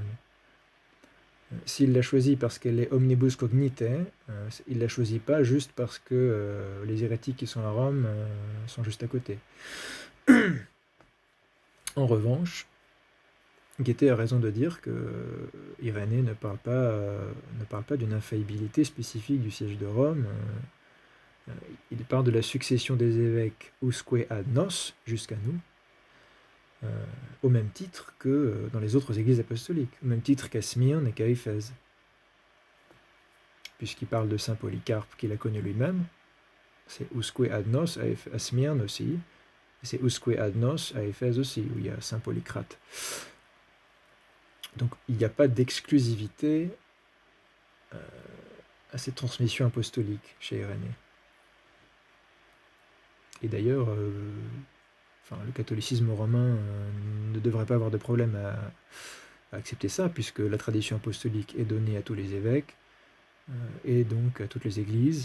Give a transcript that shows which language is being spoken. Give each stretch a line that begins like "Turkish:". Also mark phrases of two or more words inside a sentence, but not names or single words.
French: S'il l'a choisi parce qu'elle est
Latin: omnibus cognite,
French: il ne l'a choisi pas juste parce que les hérétiques qui sont à Rome sont juste à côté. En revanche, Guettet a raison de dire que Irénée ne parle pas d'une infaillibilité spécifique du siège de Rome. Il parle de la succession des évêques
Latin: usque ad nos,
French: jusqu'à nous, au même titre que dans les autres églises apostoliques, au même titre qu'à Smyrne et qu'à Éphèse. Puisqu'il parle de saint Polycarpe qu'il a connu lui-même, c'est
Latin: usque ad nos
French: à Smyrne aussi, et c'est
Latin: usque ad nos
French: à Éphèse aussi, où il y a saint Polycrate. Donc il n'y a pas d'exclusivité à cette transmission apostolique chez Irénée. Et d'ailleurs, le catholicisme romain ne devrait pas avoir de problème à accepter ça, puisque la tradition apostolique est donnée à tous les évêques, et donc à toutes les églises.